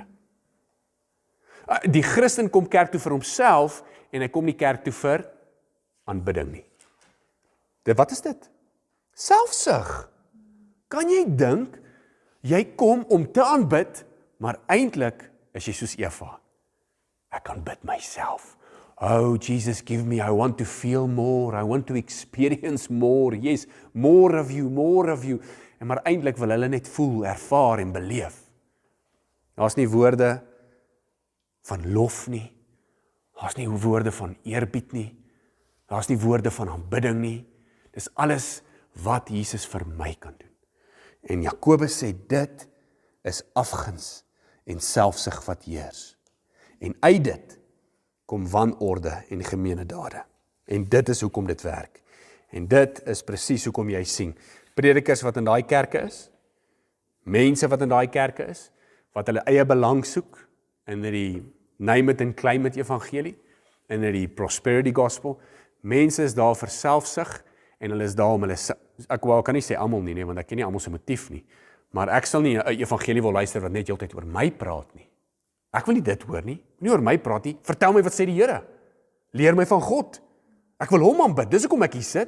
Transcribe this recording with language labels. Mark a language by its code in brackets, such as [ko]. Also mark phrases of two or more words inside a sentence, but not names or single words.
[af] Die Christen kom kerk toe vir homself, en hy kom nie kerk toe vir aanbidding nie. Wat is dit? Selfsug. Kan jy dink, jy kom om te aanbid, maar eintlik is jy soos Eva. Ek aanbid myself. [en] Oh, Jesus, give me, I want to feel more, I want to experience more, yes, more of you. [af] En maar eintlik wil hulle net voel, ervaar en beleef. Daar's nie woorde van lof nie, daar's nie woorde van eerbied nie, daar's nie woorde van aanbidding nie, dis alles wat Jesus vir my kan doen. En Jakobus sê, dit is afguns en selfsug wat heers. En uit dit kom wanorde en gemeene dade. En dit is hoekom dit werk. En dit is presies hoekom jy sien, predikers wat in daai kerke is, mense wat in daai kerke is, wat hulle eie belang soek, in die [en] name it and claim it [af] evangelie, in die [en] prosperity gospel, [af] mense is daar vir selfsug, en hulle is daar om hulle, ek kan nie sê almal nie, want ek ken nie almal se motief nie, maar ek sal nie 'n evangelie wil luister wat net heeltyd oor my praat nie. Ek wil nie dit hoor nie oor my praat nie, vertel my wat sê die Here, leer my van God, ek wil hom aanbid, dis hoekom ek hier sit.